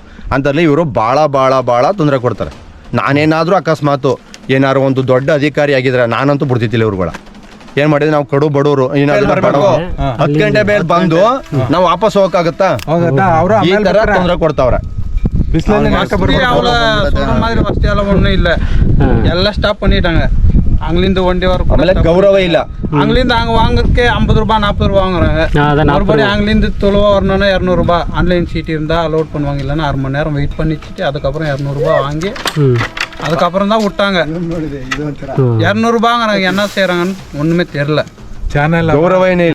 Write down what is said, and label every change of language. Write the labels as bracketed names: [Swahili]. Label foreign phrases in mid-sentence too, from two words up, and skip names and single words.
[Kannada] ಅಂಥದ್ರಲ್ಲಿ ಇವರು ಭಾಳ ತೊಂದರೆ ಕೊಡ್ತಾರೆ. ನಾನೇನಾದರೂ ಅಕಸ್ಮಾತು ಏನಾದ್ರು ಒಂದು ದೊಡ್ಡ ಅಧಿಕಾರಿ ಆಗಿದ್ರೆ ನಾನಂತೂ ಬಿಡ್ತಿದ್ದಿಲ್ಲ ಇವ್ರುಗಳ. ಏನ್ ಮಾಡಿದ್ರೆ ನಾವು ಕಡು ಬಡವರು 10 ಗಂಟೆ ಮೇಲೆ ಬಂದು ನಾವು ವಾಪಸ್ ಹೋಗಕ್ಕಾಗತ್ತಾ? ಈ ತರ ತೊಂದರೆ ಕೊಡ್ತಾವ್ರ. [Tamil] ஒன்றும் இல்லை, எல்லாம் ஸ்டாப் பண்ணிட்டாங்க. அங்கிருந்து ஒண்டி வர [Kannada] ಆಮೇಲೆ ಗೌರವ ಇಲ್ಲ. [Tamil] அங்கிருந்து அங்கே வாங்கறதுக்கே 50 ரூபாய் 40 ரூபா வாங்குறாங்க. மறுபடியும் அங்கிருந்து தொழுவா வரணும்னா 200 ரூபாய். [English] online seat [Tamil] இருந்தால் அலோட் பண்ணுவாங்க, இல்லைன்னா 1/2 மணி நேரம் வெயிட் பண்ணிச்சுட்டு அதுக்கப்புறம் 200 ரூபாய் வாங்கி அதுக்கப்புறம் தான் விட்டாங்க. 200 ரூபாங்கிறாங்க. என்ன செய்யறாங்கன்னு ஒண்ணுமே தெரியல. [Kannada] ಚಾನಲ್ ಗೌರವ ಏನೇ